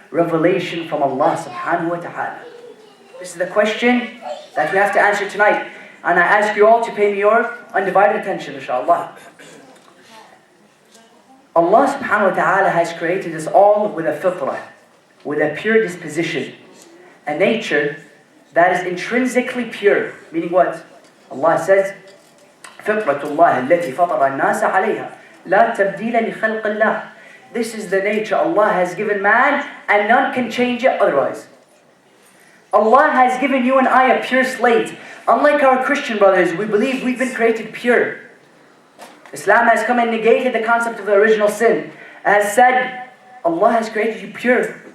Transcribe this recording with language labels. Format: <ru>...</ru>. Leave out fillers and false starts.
<en>revelation from Allah subhanahu wa ta'ala? This is the question that we have to answer tonight. And I ask you all to pay me your undivided attention, inshallah. Allah subhanahu wa ta'ala has created us all with a fitrah, with a pure disposition, a nature that is intrinsically pure. Meaning what? Allah says,</en> <ar>فِطْرَةُ اللَّهِ الَّتِي فَطَرَ النَّاسَ عَلَيْهَا لَا تَبْدِيلَ لِخَلْقِ اللَّهِ.</ar> <en>This is the nature Allah has given man, and none can change it otherwise. Allah has given you and I a pure slate. Unlike our Christian brothers, we believe we've been created pure. Islam has come and negated the concept of the original sin. Has said, Allah has created you pure.</en>